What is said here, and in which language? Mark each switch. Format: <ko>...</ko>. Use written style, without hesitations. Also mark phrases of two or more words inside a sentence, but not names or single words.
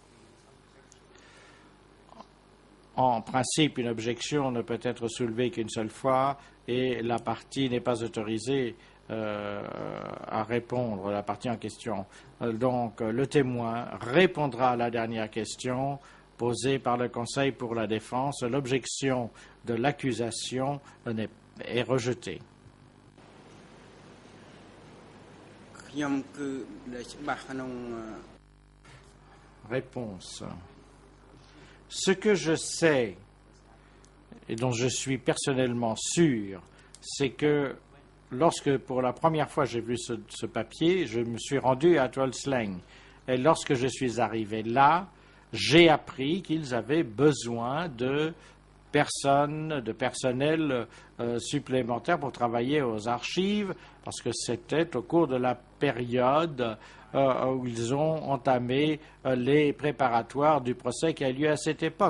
<fr>En principe, une objection ne peut être soulevée qu'une seule fois et la partie n'est pas autorisée à répondre, la partie en question. Donc, le témoin répondra à la dernière question posée par le Conseil pour la défense. L'objection de l'accusation est rejetée.</fr> <km>ខ្ញុំគឺដែលច្បាស់ក្នុង</km> <fr>Réponse. Ce que je sais et dont je suis personnellement sûr, c'est que lorsque pour la première fois j'ai vu ce papier, je me suis rendu à Tolsleng. Et lorsque je suis arrivé là, j'ai appris qu'ils avaient besoin de personnel supplémentaire pour travailler aux archives, parce que c'était au cours de la période où ils ont entamé les préparatoires du procès qui a lieu à cette époque.</fr>